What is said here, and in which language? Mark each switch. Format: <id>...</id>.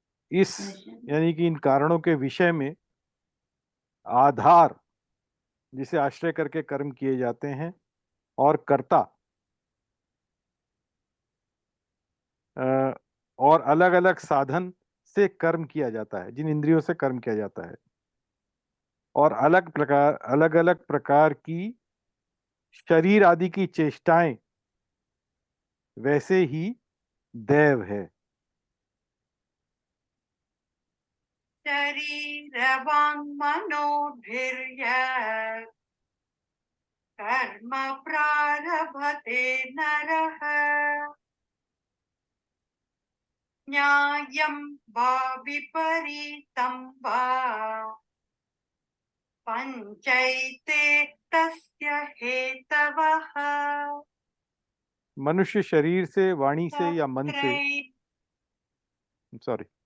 <hi>इस यानी कि इन कारणों के विषय में आधार, जिसे आश्रय करके कर्म किए जाते हैं, और कर्ता और अलग अलग साधन से कर्म किया जाता है, जिन इंद्रियों से कर्म किया जाता है, और अलग अलग प्रकार की शरीर आदि की चेष्टाएं, वैसे ही दैव है।</hi> <sa>शरीरवाङ् मनोभिर्यत् कर्म प्रारभते नरः न्यायं वा विपरीतं वा पञ्चैते तस्य हेतवः।</sa> <hi>मनुष्य शरीर से, वाणी से या मन से, सॉरी,</hi>